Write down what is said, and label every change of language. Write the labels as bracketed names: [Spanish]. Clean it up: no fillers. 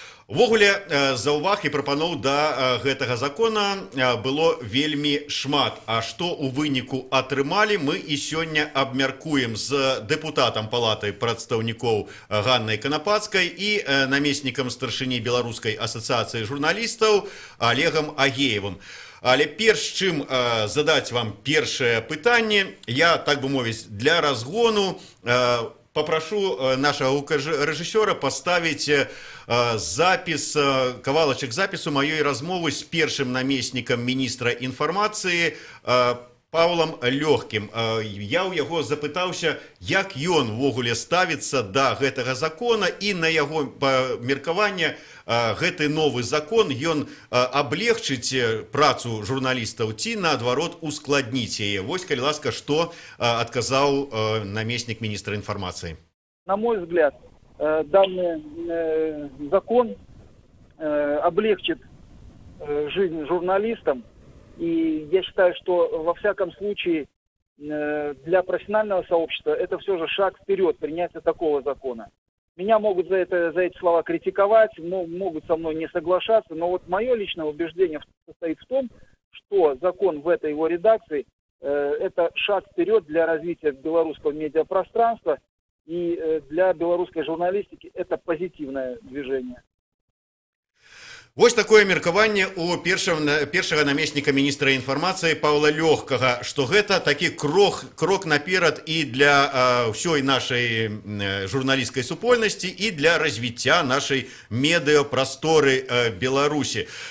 [Belarusian] Увогуле, заўваг і прапаноў да гэтага закона было вельмі шмат. А што ў выніку атрымалі, мы і сёння абмяркуем з дэпутатам Палаты прадстаўнікоў Ганнай Канапацкай і намеснікам старшыні Беларускай асацыяцыі журналістаў Олегам Агеевым. Але перш чым задаць вам першае пытанне, я, так бы мовіць, для разгону [Russian] попрошу нашего режиссера поставить запись, [Belarusian] кавалочек запису моей размовы с первым наместником министра информации Павлом Лёгкім. Я ў яго запытаўся, як ён увогуле ставіцца да гэтага закона, і на яго меркаванне гэты новы закон ён аблегчыць працу журналістаў ці наадварот ускладніць яе. Вось, калі ласка, што адказаў намеснік министра информации. [Russian] На мой взгляд, данный закон облегчит жизнь журналистам. И я считаю, что во всяком случае для профессионального сообщества это все же шаг вперед, принятие такого закона. Меня могут за эти слова критиковать, могут со мной не соглашаться, но вот мое личное убеждение состоит в том, что закон в этой его редакции это шаг вперед для развития белорусского медиапространства, и для белорусской журналистики это позитивное движение. [Belarusian] Вось такое меркаванне у першага намесніка міністра інфармацыі Павла Лёгкага, што гэта такі крок наперад і для ўсёй нашай журналісцкай супольнасці, і для развіцця нашай медыапрасторы Беларусі.